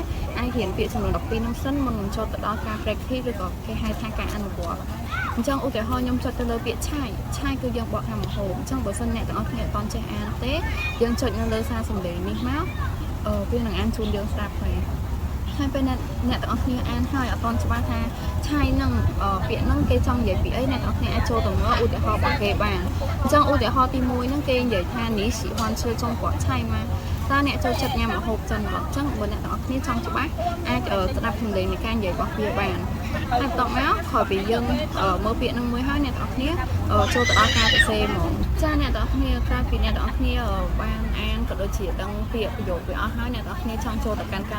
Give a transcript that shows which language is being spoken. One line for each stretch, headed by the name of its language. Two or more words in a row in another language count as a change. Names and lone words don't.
Khmer: អាចរៀនពាក្យចំនួន12ហ្នឹងសិនមុននឹងចូលទៅដល់ការ practice ឬក៏គេហៅថាការអនុវត្តអញ្ចឹងឧទាហរណ៍ខ្ញុំចុចទៅលើពាក្យឆាយគឺយើងបកថាម្ហូបអញ្ចឹងបើសិនអ្នកទាំងអស់គ្នាអត់តន់ចេះអានទេយើងចុចនៅលើសារសំឡេងនេះមកវានឹងអានជូនយើងស្ដាប់ហើយពេលអ្នកទាំងអស់គ្នាអានហើយអត់តន់ច្បាស់ថាឆាយនឹងពាក្យហ្នឹងគេចង់និយាយពី អីអ្នកទាំងអស់គ្នាអាចចូលទៅមើលឧទាហរណ៍របស់គេបានអញ្ចឹងឧទាហរណ៍ទី1ហ្នឹងគេនិយាយថានេះ
Chinese: 喜欢吃中国菜吗
Khmer: តើអ្នកចូលចិត្តញ៉ាំម្ហូបចិនអត់អញ្ចឹងបើអ្នកទាំងអស់គ្នាចង់ច្បាស់អាចស្ដាប់សំឡេងនៃការនិយាយរបស់វាបានហើយបន្ទាប់មកក្រោយ ពីយើងមើលពាក្យហ្នឹងមួយហើយអ្នកទាំងអស់គ្នាចូលទៅដល់ការសរសេរហ្មងចាអ្នកទាំងអស់គ្នាក្រោយពីអ្នកទាំងអស់គ្នាបានអានក៏ដូចជាដឹងពាក្យប្រយោគវាអស់ហើយអ្នកទាំងអស់គ្នាចង់ចូលទៅកាន់ការ